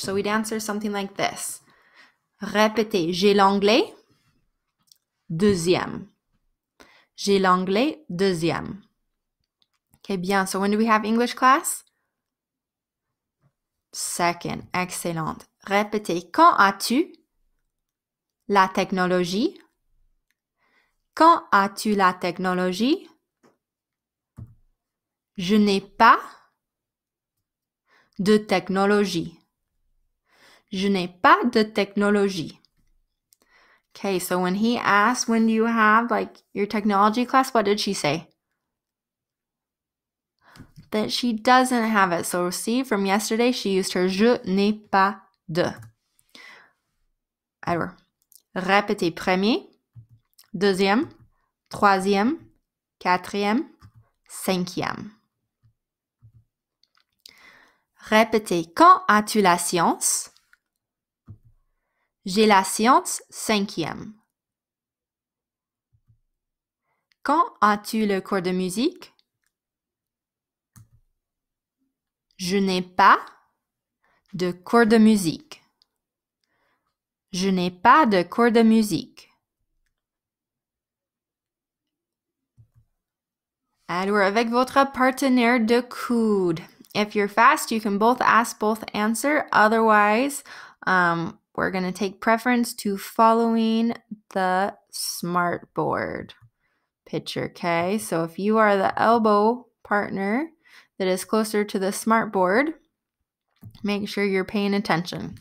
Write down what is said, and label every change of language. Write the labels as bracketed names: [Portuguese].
[English] So we'd answer something like this. [French] Répétez, j'ai l'anglais. Deuxième. J'ai l'anglais. Deuxième. Okay, bien. [English] So when do we have English class? Second. Excellent. [French] Répétez, quand as-tu la technologie? Quand as-tu la technologie? Je n'ai pas de technologie. Je n'ai pas de technologie. [English] Okay, so when he asked, when do you have like your technology class, what did she say? That she doesn't have it. So see, from yesterday, she used her [French] je n'ai pas de. Alors, répétez premier, deuxième, troisième, quatrième, cinquième. Répétez, quand as-tu la science? J'ai la science cinquième. Quand as-tu le cours de musique? Je n'ai pas de cours de musique. Je n'ai pas de cours de musique. Alors, avec votre partenaire de coude. [English] If you're fast, you can both ask, both answer. Otherwise, we're going to take preference to following the smartboard picture, okay? So if you are the elbow partner that is closer to the smart board, make sure you're paying attention.